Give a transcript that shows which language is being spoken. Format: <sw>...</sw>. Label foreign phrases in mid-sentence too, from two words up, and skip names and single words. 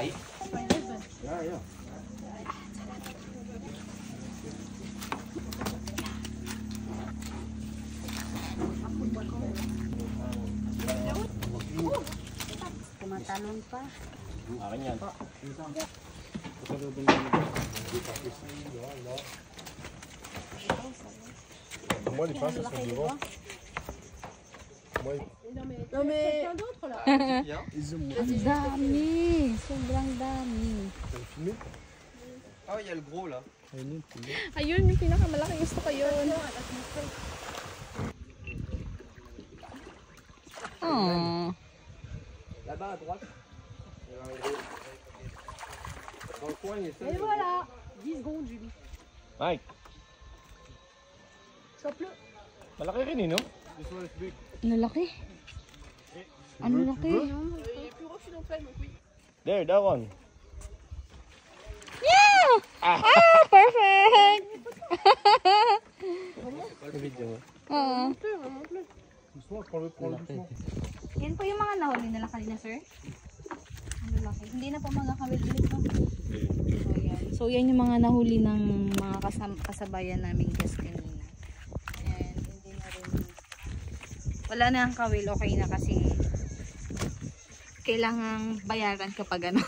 <en>Yeah.</en> <tl>Tumatalon pa. Akin yan.</tl> <fr>Moi, les pinces, elles sont devant. Moi, Non mais</fr> <tl>Ang dami. Sobrang dami.</tl> <fr>t'as filmé? Ah, il y a le gros là.</fr> <tl>ayun yung pinakamalaki, gusto ko yun. Oh.</tl> <fr>Là-bas à droite. Dans le coin, il est seul. Et voilà, 10 secondes Julie. Mike, Chope-le.</fr> <tl>malaki rin eh, no? Ang lalaki. Ang lalaki.</tl> <fr>Il est plus gros que une pleine, donc oui.</fr> <en>There, that one. Yeah! Perfect!</en> <tl>Video mo. Oo.</tl> <fr>Monte-le, monte-le. Doucement, prends-le doucement.</fr> <tl>Yan po yung mga nahuli nila kanina, sir. Ang lalaki. Hindi na po magkakawil ulit, no? So, yan. So, yan yung mga nahuli ng mga kasabayan namin guys kanina. And, hindi na rin. Wala na ang kawil. Okay na kasi kailangang bayaran kapag ano.</tl>